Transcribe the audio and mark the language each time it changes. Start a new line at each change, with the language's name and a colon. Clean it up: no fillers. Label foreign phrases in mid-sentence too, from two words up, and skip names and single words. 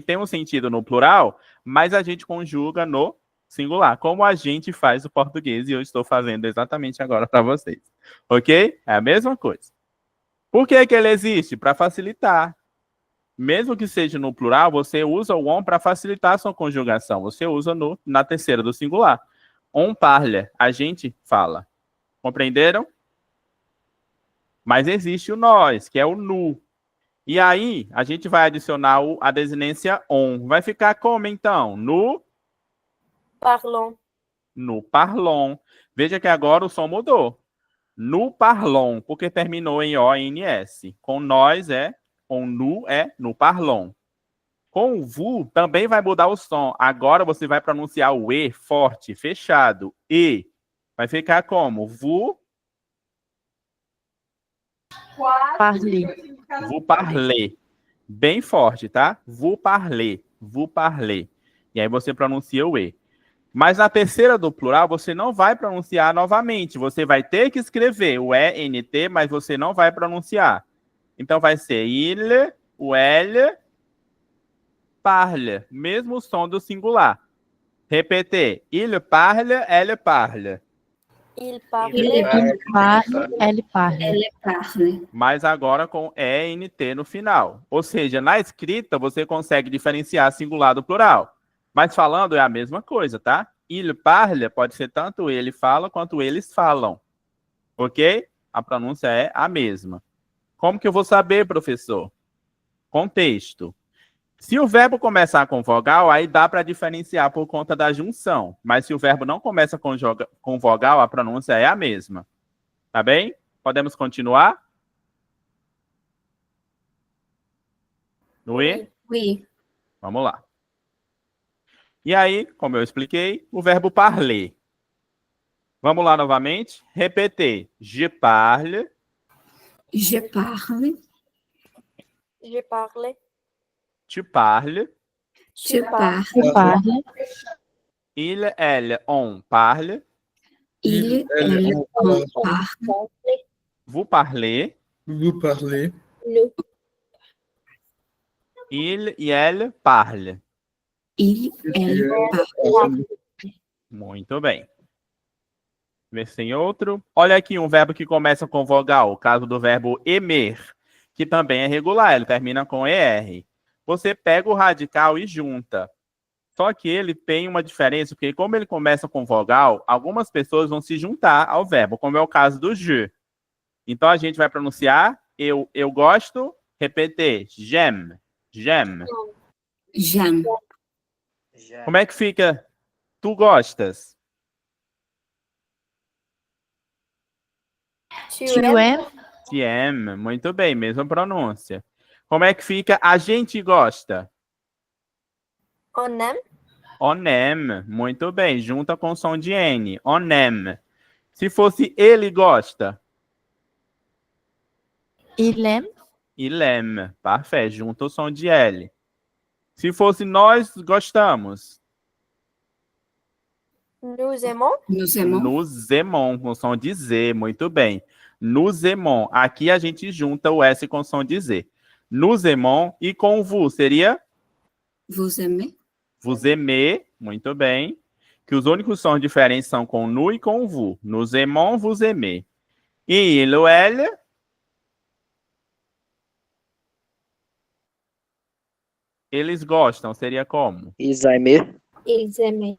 Portuguese: Tem um sentido no plural, mas a gente conjuga no singular, como a gente faz o português e eu estou fazendo exatamente agora para vocês. Ok? É a mesma coisa. Por que que ele existe? Para facilitar. Mesmo que seja no plural, você usa o on para facilitar a sua conjugação. Você usa na terceira do singular.
French: On parle,
Portuguese: a gente fala. Compreenderam? Mas existe o nós, que é o nu. E aí, a gente vai adicionar a desinência on. Vai ficar como, então?
French: Parlons. No parlon.
Portuguese: Veja que agora o som mudou.
French: No parlon,
Portuguese: porque terminou em O-N-S. Com nós com nu é
French: no parlon.
Portuguese: Com o vu também vai mudar o som. Agora você vai pronunciar o E forte, fechado. E vai ficar como?
French: Parler. Vous parlez.
Portuguese: Bem forte, tá?
French: Vous parlez. Vous parlez.
Portuguese: E aí você pronuncia o E. Mas na terceira do plural, você não vai pronunciar novamente. Você vai ter que escrever o ENT, mas você não vai pronunciar. Então vai ser il, o L, parle. Mesmo som do singular. Repetir.
French: Il parle, elle parle. Il parle. Il parle, elle parle. Elle parle.
Portuguese: Mas agora com ENT no final. Ou seja, na escrita você consegue diferenciar singular do plural. Mas falando é a mesma coisa, tá?
French: Il parle
Portuguese: pode ser tanto ele fala quanto eles falam. Ok? A pronúncia é a mesma. Como que eu vou saber, professor? Contexto. Se o verbo começar com vogal, aí dá para diferenciar por conta da junção. Mas se o verbo não começa com vogal, a pronúncia é a mesma. Tá bem? Podemos continuar? No E?
French: Oui.
Portuguese: Vamos lá. E aí, como eu expliquei, o verbo parler. Vamos lá novamente. Repetir.
French: Je parle. Je parle. Je parle. Tu parles. Tu parles. Je parle. Il, elle, on parle. Il, elle, on parle. Vous parlez. Vous parlez. Nous. Il e elle parle. Il, elle parle.
Portuguese: Muito bem. Ver se tem outro. Olha aqui um verbo que começa com vogal. O caso do verbo emer, que também é regular. Ele termina com ER. Você pega o radical e junta. Só que ele tem uma diferença, porque como ele começa com vogal, algumas pessoas vão se juntar ao verbo, como é o caso do je. Então a gente vai pronunciar eu gosto, repetir,
French: j'aime, j'aime. J'aime.
Portuguese: Como é que fica tu gostas?
French: Tu Tu aimes. aimes. Tu aimes,
Portuguese: muito bem, mesma pronúncia. Como é que fica a gente gosta?
French: On aime. On aime,
Portuguese: muito bem, junta com o som de N.
French: On aime.
Portuguese: Se fosse ele gosta?
French: Il aime. Il aime, parfait,
Portuguese: junta o som de L. Se fosse nós gostamos?
French: Nous aimons. Nous aimons. Nous aimons,
Portuguese: com som de Z, muito bem.
French: Nous aimons,
Portuguese: aqui a gente junta o S com som de Z.
French: Nous aimons
Portuguese: e com vous seria?
French: Vous aimez. Vous aimez,
Portuguese: muito bem. Que os únicos sons diferentes são com nous e com vous.
French: Nous aimons, vous aimez. E il ou elle?
Portuguese: Eles gostam, seria como?
French: Ils aiment. Ils aiment.